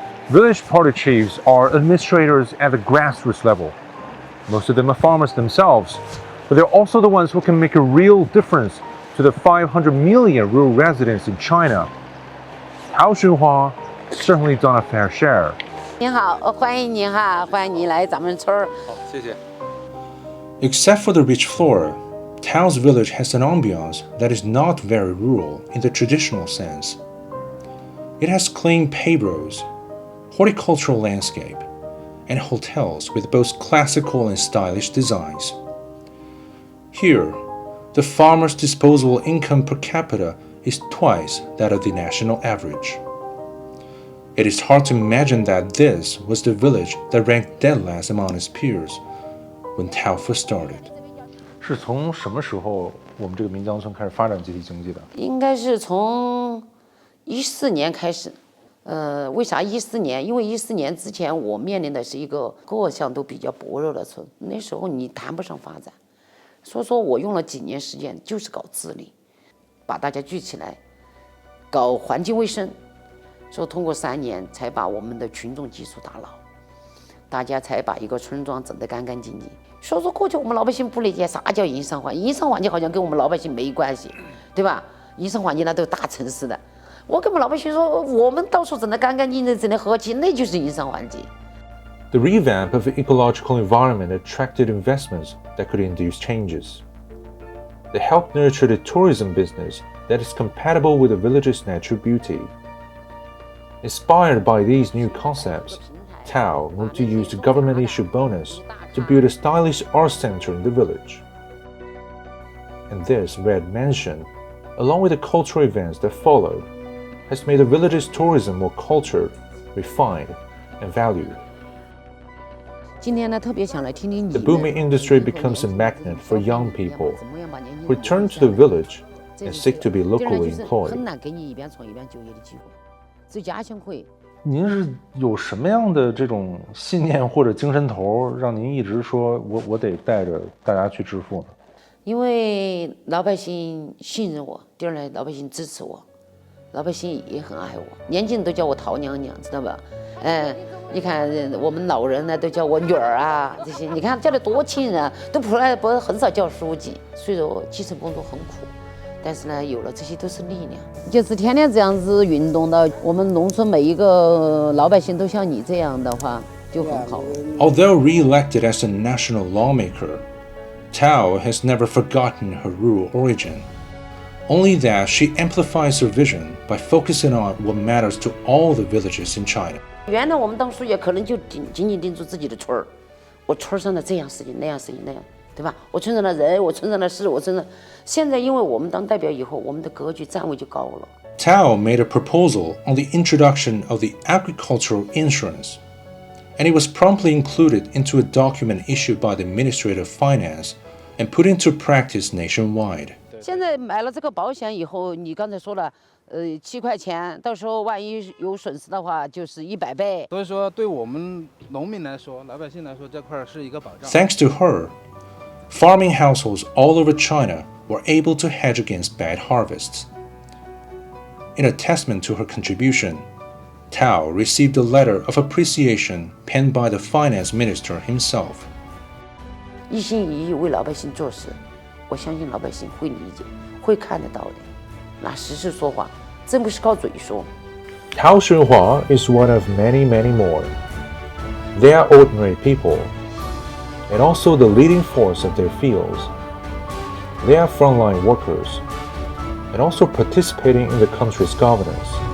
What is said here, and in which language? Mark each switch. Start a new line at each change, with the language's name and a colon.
English: Village party chiefs are administrators at the grassroots level. Most of them are farmers themselves, but they're also the ones who can make a real difference to the 500 million rural residents in China. Tao Xunhua certainly done a fair share.
Chinese: 您好，欢迎您哈，欢迎您来咱们村儿。好，谢谢。
English: Except for the rich flora, Tao's village has an ambiance that is not very rural in the traditional sense. It has clean paved roads, horticultural landscape, and hotels with both classical and stylish designs. Here, the farmer's disposable income per capita is twice that of the national average. It is hard to imagine that this was the village that ranked dead last among its peers when Tao first started.
Chinese: 是从什么时候我们这个岷江村开始发展集体经济的？应该是从14年开始。为啥14年？因为14年之前我面临的是一个各项都比较薄弱的村，那时候你谈不上发展。所以说我用了几年时间，就是搞治理，把大家聚起来，搞环境卫生。所以通过3年才把我们的群众基础打牢，大家才把一个村庄整得干干净净。所以说过去我们老百姓不理解啥叫营商环境，营商环境好像跟我们老百姓没关系，对吧？营商环境那都是大城市的。我跟我们老百姓说，我们到处整得干干净净，整得和气，那就是营商环境。
English: The revamp of the ecological environment attracted investments that could induce changes. They helped nurture the tourism business that is compatible with the village's natural beauty. Inspired by these new concepts, Tao moved to use the government-issued bonus to build a stylish art center in the village. And this red mansion, along with the cultural events that followed, has made the village's tourism more cultured, refined, and valued.
Chinese: 今天呢，特别想来听听你
English: The booming industry becomes a magnet for young people who return to the village and seek to be locally employed.
Chinese: 很难给你一边创一边就业的机会，只有家乡会。您是有什么样的这种信念或者精神头，让您一直说我得带着大家去致富呢？因为老百姓信任我，第二呢，老百姓支持我，老百姓也很爱我，年轻人都叫我陶娘娘，知道吧？你看我们老人呢都叫我女儿啊，这些你看叫的多亲人啊，都不很少叫书记。虽然基层工作很苦，但是呢，有了这些都是力量。就是天天这样子运动到我们农村每一个老百姓都像你这样的话，就很好。
English: Although re-elected as a national lawmaker, Tao has never forgotten her rural origin. Only that she amplifies her vision by focusing on what matters to all the villages in China.
Chinese: 原来我们当书记可能就仅仅盯住自己的村儿，我村上的这样事情那样事情那样，对吧？我村上的人，我村上的事，我村上。现在因为我们当代表以后，我们的格局站位就高了。
English: Tao made a proposal on the introduction of the agricultural insurance, and it was promptly included into a document issued by the Ministry of Finance and put into practice nationwide.
Chinese: 现在买了这个保险以后，你刚才说了。7块钱，到时候万一有损失的话，就是100倍。所以说，对我们农民来说，老百姓来说，这块是一个保障。
English: Thanks to her, farming households all over China were able to hedge against bad harvests. In a testament to her contribution, Tao received a letter of appreciation penned by the finance minister himself.
Chinese: 一心一意为老百姓做事，我相信老百姓会理解，会看得到的。拿实事说话，真不是靠嘴说。
English: Tao Xunhua is one of many, many more. They are ordinary people, and also the leading force of their fields. They are frontline workers, and also participating in the country's governance.